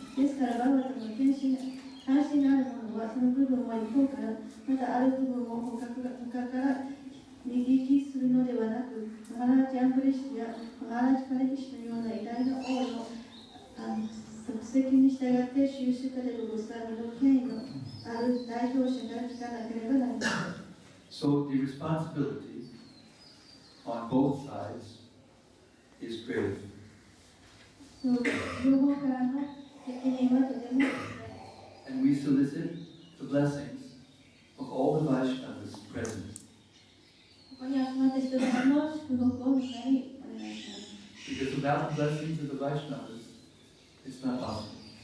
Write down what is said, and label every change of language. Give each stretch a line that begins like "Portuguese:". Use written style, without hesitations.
Japanese: ですから、バータの関心のあるものは、その部分を一方から、またある部分を他から右利きするのではなく、マハラジアンブリシュやマハラジパレキシュのような偉大な王の足跡に従って、シュカデブゴスワミの権威のある代表者から聞かなければなりません。
English: So the responsibility on both sides is grave.
Japanese: 両方からの責任はとても
English: And we solicit the blessings of all the Vaishnavas present.
Japanese: ここに集まった人々の祝福をみんなにお願いします。
English: Because without the blessings of the Vaishnavas, It's not possible.